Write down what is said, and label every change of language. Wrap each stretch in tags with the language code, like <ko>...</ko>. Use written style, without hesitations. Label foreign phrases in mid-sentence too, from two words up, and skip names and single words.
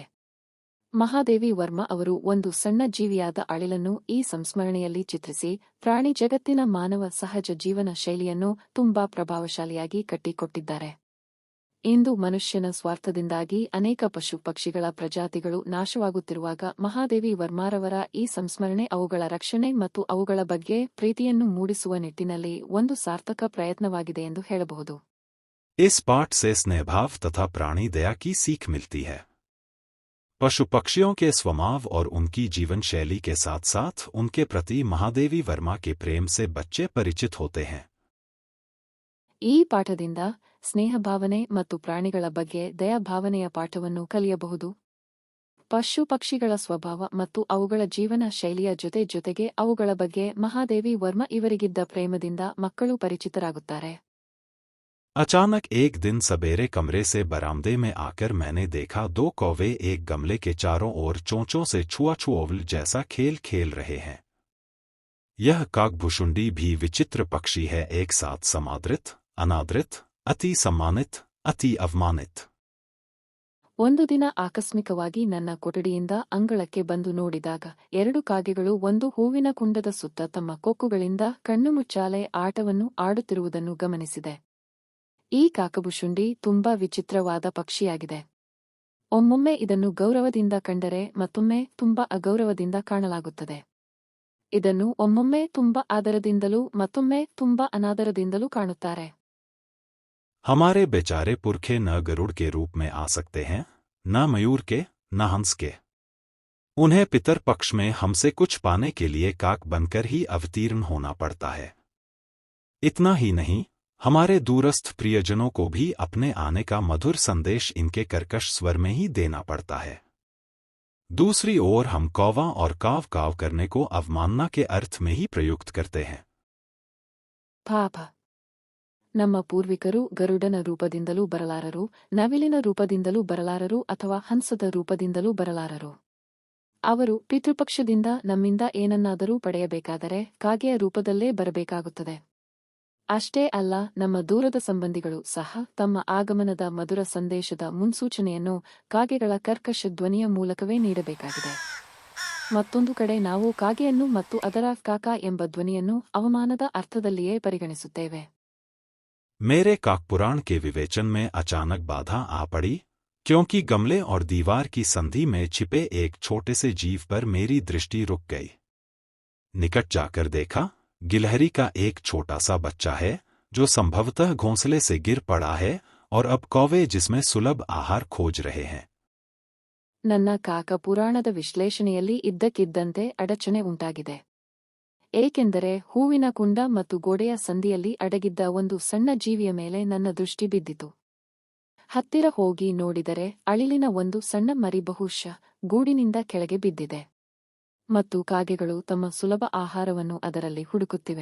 <kn>ಮಹಾದೇವಿ ವರ್ಮಾ ಅವರು ಒಂದು ಸಣ್ಣ ಜೀವಿಯಾದ ಅಳಿಲನ್ನು ಈ ಸಂಸ್ಮರಣೆಯಲ್ಲಿ ಚಿತ್ರಿಸಿ ಪ್ರಾಣಿ ಜಗತ್ತಿನ ಮಾನವ ಸಹಜ ಜೀವನ ಶೈಲಿಯನ್ನು ತುಂಬಾ ಪ್ರಭಾವಶಾಲಿಯಾಗಿ ಕಟ್ಟಿಕೊಟ್ಟಿದ್ದಾರೆ. ಇಂದು ಮನುಷ್ಯನ ಸ್ವಾರ್ಥದಿಂದಾಗಿ ಅನೇಕ ಪಶು ಪಕ್ಷಿಗಳ ಪ್ರಜಾತಿಗಳು ನಾಶವಾಗುತ್ತಿರುವಾಗ ಮಹಾದೇವಿ ವರ್ಮಾರವರ ಈ ಸಂಸ್ಮರಣೆ ಅವುಗಳ ರಕ್ಷಣೆ ಮತ್ತು ಅವುಗಳ ಬಗ್ಗೆ ಪ್ರೀತಿಯನ್ನು ಮೂಡಿಸುವ ನಿಟ್ಟಿನಲ್ಲಿ ಒಂದು ಸಾರ್ಥಕ ಪ್ರಯತ್ನವಾಗಿದೆ ಎಂದು ಹೇಳಬಹುದು.</kn> <hi>इस पाठ से स्नेहभाव तथा प्राणी दया की सीख मिलती है. पशु पक्षियों के स्वभाव और उनकी जीवन शैली के साथ साथ उनके प्रति महादेवी वर्मा के प्रेम से बच्चे परिचित होते हैं.</hi> <kn>ಈ ಪಾಠದಿಂದ ಸ್ನೇಹಭಾವನೆ ಮತ್ತು ಪ್ರಾಣಿಗಳ ಬಗ್ಗೆ ದಯಾಭಾವನೆಯ ಪಾಠವನ್ನು ಕಲಿಯಬಹುದು. ಪಶು ಪಕ್ಷಿಗಳ ಸ್ವಭಾವ ಮತ್ತು ಅವುಗಳ ಜೀವನ ಶೈಲಿಯ ಜೊತೆಗೆ ಅವುಗಳ ಬಗ್ಗೆ ಮಹಾದೇವಿ ವರ್ಮಾ ಇವರಿಗಿದ್ದ ಪ್ರೇಮದಿಂದ ಮಕ್ಕಳು ಪರಿಚಿತರಾಗುತ್ತಾರೆ.</kn> <hi>अचानक एक दिन सवेरे कमरे से बरामदे में आकर मैंने देखा 2 कौवे एक गमले के चारों ओर चोंचों से छुआछुओवल जैसा खेल खेल रहे हैं. यह काकभुशुंडी भी विचित्र पक्षी है, एक साथ समादृत, अनादृत, अति सम्मानित, अति अवमानित.</hi> <kn>ಒಂದು ದಿನ ಆಕಸ್ಮಿಕವಾಗಿ ನನ್ನ ಕೊಠಡಿಯಿಂದ ಅಂಗಳಕ್ಕೆ ಬಂದು ನೋಡಿದಾಗ 2 ಕಾಗೆಗಳು ಒಂದು ಹೂವಿನ ಕುಂಡದ ಸುತ್ತ ತಮ್ಮ ಕೊಕ್ಕುಗಳಿಂದ ಕಣ್ಣುಮುಚ್ಚಾಲೆ ಆಟವನ್ನು ಆಡುತ್ತಿರುವುದನ್ನು ಗಮನಿಸಿದೆ. ಈ ಕಾಕಬುಶುಂಡಿ ತುಂಬಾ ವಿಚಿತ್ರವಾದ ಪಕ್ಷಿಯಾಗಿದೆ. ಒಮ್ಮೊಮ್ಮೆ ಇದನ್ನು ಗೌರವದಿಂದ ಕಂಡರೆ ಮತ್ತೊಮ್ಮೆ ತುಂಬಾ ಅಗೌರವದಿಂದ ಕಾಣಲಾಗುತ್ತದೆ. ಇದನ್ನು ಒಮ್ಮೊಮ್ಮೆ ತುಂಬಾ ಆದರದಿಂದಲೂ ಮತ್ತೊಮ್ಮೆ ತುಂಬಾ ಅನಾದರದಿಂದಲೂ ಕಾಣುತ್ತಾರೆ.</kn> <hi>हमारे बेचारे पुरखे न गरुड़ के रूप में आ सकते हैं, न मयूर के, न हंस के। उन्हें पितर पक्ष में हमसे कुछ पाने के लिए काक बनकर ही अवतीर्ण होना पड़ता है। इतना ही नहीं, हमारे दूरस्थ प्रियजनों को भी अपने आने का मधुर संदेश इनके कर्कश स्वर में ही देना पड़ता है। दूसरी ओर हम कौवा और काव काव करने को अवमानना के अर्थ में ही प्रयुक्त करते हैं।</hi> <kn>ಪಾಪ, ನಮ್ಮ ಪೂರ್ವಿಕರು ಗರುಡನ ರೂಪದಿಂದಲೂ ಬರಲಾರರು, ನವಿಲಿನ ರೂಪದಿಂದಲೂ ಬರಲಾರರು ಅಥವಾ ಹಂಸದ ರೂಪದಿಂದಲೂ ಬರಲಾರರು. ಅವರು ಪಿತೃಪಕ್ಷದಿಂದ ನಮ್ಮಿಂದ ಏನನ್ನಾದರೂ ಪಡೆಯಬೇಕಾದರೆ ಕಾಗೆಯ ರೂಪದಲ್ಲೇ ಬರಬೇಕಾಗುತ್ತದೆ. ಅಷ್ಟೇ ಅಲ್ಲ, ನಮ್ಮ ದೂರದ ಸಂಬಂಧಿಗಳು ಸಹ ತಮ್ಮ ಆಗಮನದ ಮಧುರ ಸಂದೇಶದ ಮುನ್ಸೂಚನೆಯನ್ನು ಕಾಗೆಗಳ ಕರ್ಕಶ ಧ್ವನಿಯ ಮೂಲಕವೇ ನೀಡಬೇಕಾಗಿದೆ. ಮತ್ತೊಂದು ಕಡೆ ನಾವು ಕಾಗೆಯನ್ನು ಮತ್ತು ಅದರ ಕಾಕಾ ಎಂಬ ಧ್ವನಿಯನ್ನು ಅವಮಾನದ ಅರ್ಥದಲ್ಲಿಯೇ ಪರಿಗಣಿಸುತ್ತೇವೆ.</kn> <hi>मेरे काकपुराण के विवेचन में अचानक बाधा आ पड़ी, क्योंकि गमले और दीवार की संधि में छिपे एक छोटे से जीव पर मेरी दृष्टि रुक गई। निकट जाकर देखा, गिलहरी का एक छोटा सा बच्चा है, जो संभवतः घोंसले से गिर पड़ा है और अब कौवे जिसमें सुलभ आहार खोज रहे हैं।</hi> <kn>ನನ್ನ ಕಾಕ ಪುರಾಣದ ವಿಶ್ಲೇಷಣೆಯಲ್ಲಿ ಇದ್ದಕ್ಕಿದ್ದಂತೆ ಅಡಚಣೆ ಉಂಟಾಗಿದೆ. ಏಕೆಂದರೆ ಹೂವಿನ ಕುಂಡ ಮತ್ತು ಗೋಡೆಯ ಸಂದಿಯಲ್ಲಿ ಅಡಗಿದ್ದ ಒಂದು ಸಣ್ಣ ಜೀವಿಯ ಮೇಲೆ ನನ್ನ ದೃಷ್ಟಿ ಬಿದ್ದಿತು. ಹತ್ತಿರ ಹೋಗಿ ನೋಡಿದರೆ ಅಳಿಲಿನ ಒಂದು ಸಣ್ಣ ಮರಿ ಬಹುಶಃ ಗೂಡಿನಿಂದ ಕೆಳಗೆ ಬಿದ್ದಿದೆ ಮತ್ತು ಕಾಗೆಗಳು ತಮ್ಮ ಸುಲಭ ಆಹಾರವನ್ನು ಅದರಲ್ಲಿ ಹುಡುಕುತ್ತಿವೆ.</kn>